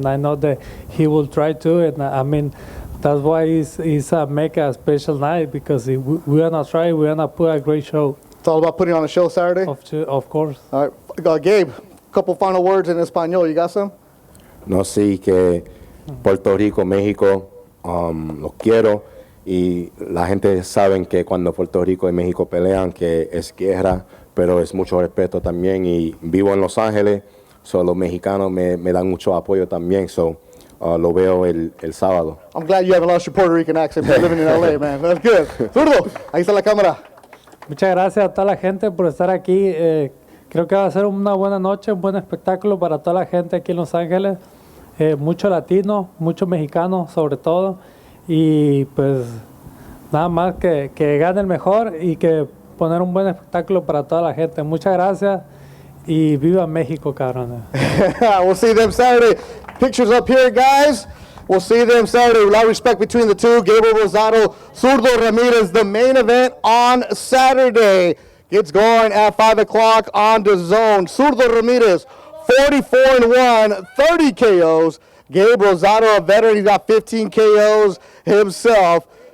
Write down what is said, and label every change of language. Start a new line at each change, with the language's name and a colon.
English: And I know that he will try to. And I mean, that's why it's make a special night, because we wanna try. We wanna put a great show. It's all about putting on a show Saturday? Of course. All right. Gabe, a couple final words in Espanol. You got some?
Spanish: No, sí, que Puerto Rico, México, los quiero. Y la gente sabe que cuando Puerto Rico y México pelean, que es guerra, pero es mucho respeto también. Y vivo en Los Ángeles, so los mexicanos me dan mucho apoyo también. So, lo veo el sábado.
English: I'm glad you haven't lost your Puerto Rican accent by living in LA, man. That's good.
Spanish: Zurdo, ahí está la cámara. Muchas gracias a toda la gente por estar aquí. Creo que va a ser una buena noche, un buen espectáculo para toda la gente aquí en Los Ángeles. Mucho latino, mucho mexicano sobre todo. Y pues nada más que gane el mejor y que poner un buen espectáculo para toda la gente. Muchas gracias y viva México, cabrones.
English: We'll see them Saturday. Pictures up here, guys. We'll see them Saturday. A lot of respect between the two. Gabriel Rosado, Zurdo Ramirez, the main event on Saturday. Gets going at 5 o'clock on DAZN. Zurdo Ramirez, 44-1, 30 KOs. Gabe Rosado, a veteran, he's got 15 KOs himself.